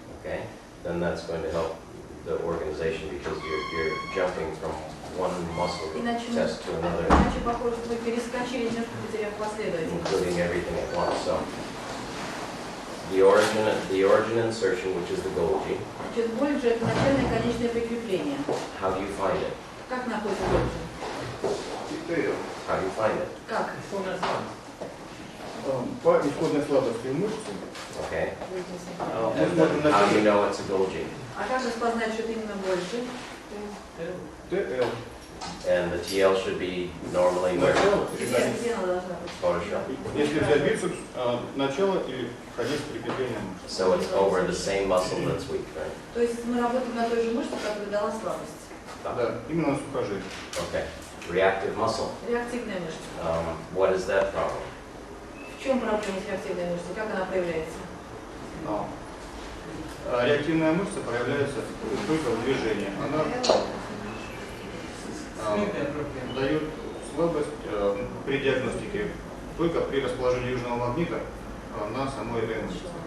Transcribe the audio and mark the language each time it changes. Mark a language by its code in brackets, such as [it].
[en] Okay, then that's going to help the organization because you're jumping from one muscle test to another, [ru] Иначе похоже, что вы перескочили немножко, потеряв последовательность. [en] including everything at once. So the origin insertion, which is the Golgi. [ru] Значит, Golgi — это начальное и конечное прикрепление. [en] How do you find it? [ru] Как находится Golgi? [en] How do you find it? [ru] Как? По исходной слабости мышцы. [en] Okay. [ru] Мы смотрим на [en] How do you know it's a Golgi? [ru] А как распознать, что это именно Golgi? ТЛ. [en] And the TL should be normally where? [ru] Начало, Где она должна быть? Photoshop. если взять бицепс, начало или конец прикрепления мышцы. [en] So it's over the same muscle that's weak, right? [ru] То есть мы работаем на той же мышце, которая дала слабость. Да, именно на сухожилии. [en] Okay. Reactive muscle. [ru] Реактивная мышца. [en] What is that problem? [ru] В чем проблема с реактивной мышцей? Как она проявляется? Реактивная мышца проявляется только в движении. Она дает слабость при диагностике только при расположении южного магнита на самой этой мышце.